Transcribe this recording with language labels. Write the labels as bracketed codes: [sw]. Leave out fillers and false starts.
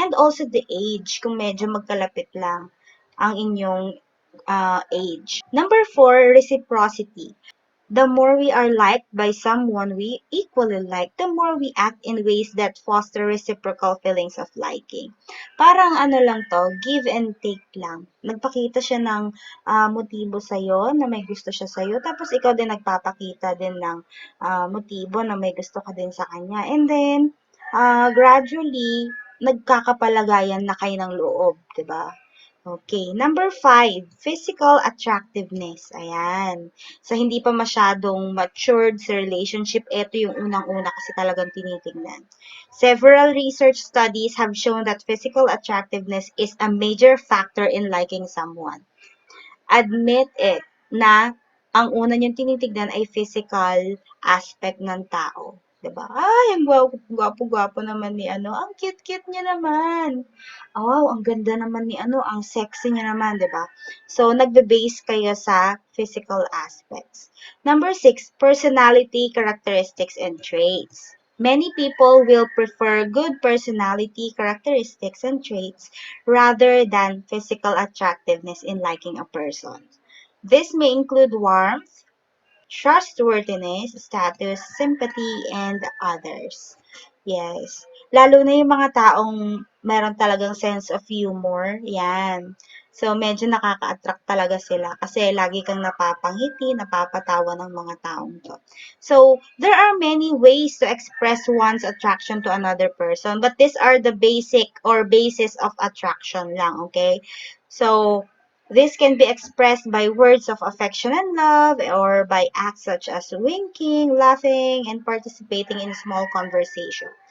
[en] And also the age, [tl] kung medyo magkalapit lang ang inyong age. [en] Number four, reciprocity. The more we are liked by someone we equally like, the more we act in ways that foster reciprocal feelings of liking. [tl] Parang ano lang to, give and take lang. Nagpakita siya ng motibo sa'yo, na may gusto siya sa'yo, tapos ikaw din nagpapakita din ng motibo na may gusto ka din sa kanya. [en] And then, gradually, [tl] nagkakapalagayan na kayo ng loob, 'di ba? [en] Okay. Number five, physical attractiveness. Ayan. [tl] Sa hindi pa masyadong matured sa relationship, ito yung unang-una kasi talagang tinitingnan. [en] Several research studies have shown that physical attractiveness is a major factor in liking someone. Admit it [tl] na ang una niyong tinitignan ay physical aspect ng tao. 'Di ba? Ay, ang gwapo-gwapo naman ni ano, ang cute-cute niya naman. Oh, wow, ang ganda naman ni ano, ang sexy niya naman, 'di ba? So, nagbe-base kayo sa physical aspects. [en] Number six, personality, characteristics, and traits. Many people will prefer good personality, characteristics, and traits rather than physical attractiveness in liking a person. This may include warmth, trustworthiness, status, sympathy, and others. [tl] Yes. Lalo na yung mga taong meron talagang sense of humor. Yan. So, medyo nakaka-attract talaga sila kasi lagi kang napapangiti, napapatawa ng mga taong to. [en] So, there are many ways to express one's attraction to another person, but these are the basic or basis of attraction lang, okay? So, this can be expressed by words of affection and love or by acts such as winking, laughing, and participating in small conversation.